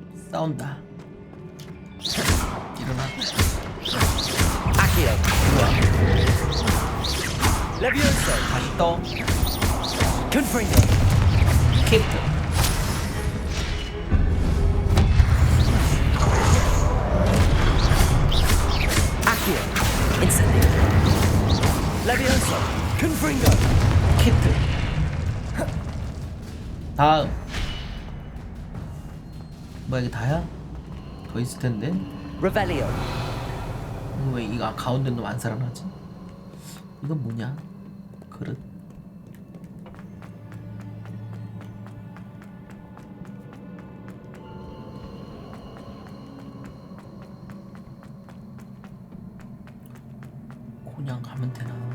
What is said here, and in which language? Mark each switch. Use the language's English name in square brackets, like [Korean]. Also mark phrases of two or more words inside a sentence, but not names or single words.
[Korean] 싸운다. 일어나. Accio. 좋아. Levioso. 다시 떠. Confringo. 킥. Accio. Incendio. Levioso. Confringo. 키트. 다음. 뭐야 이게 다야? 더 있을 텐데. Revelio. 왜 이거 가운데 놈 안 살아나지? 이건 뭐냐? 그릇. 그냥 가면 되나?